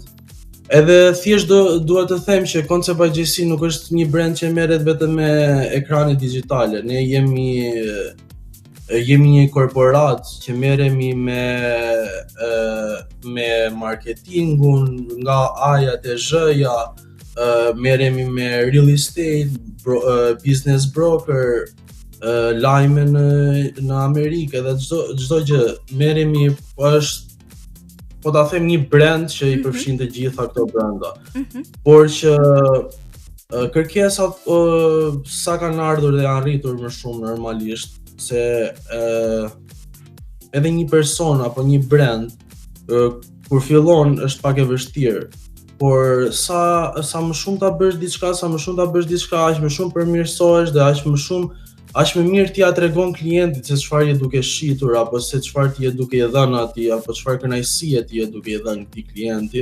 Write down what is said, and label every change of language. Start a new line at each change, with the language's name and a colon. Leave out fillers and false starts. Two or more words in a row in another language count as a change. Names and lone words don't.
Albanian: Edhe thjesht duhet të them që Concept by JC nuk është një brand që merret vetëm me ekrane digjitale. Ne jemi një korporat që merremi me marketingun, nga A-ja te Z-ja, merremi me
English: real estate, business broker,
Albanian: lajme në Amerikë dhe çdo gjë. Merremi, është po ta them një brand që i përfshin të gjitha këto brenda. Por që kërkesat sa kanë ardhur dhe janë rritur më shumë normalisht, se edhe një person apo një brand kur fillon është pak e vështirë, por sa më shumë ta bësh diçka, aq më shumë përmirësohesh dhe aq më mirë ti ja tregon klientit se çfarë je duke shitur apo se çfarë ti je duke i dhënë atij apo çfarë kënaqësie ti je duke i dhënë këtij klienti.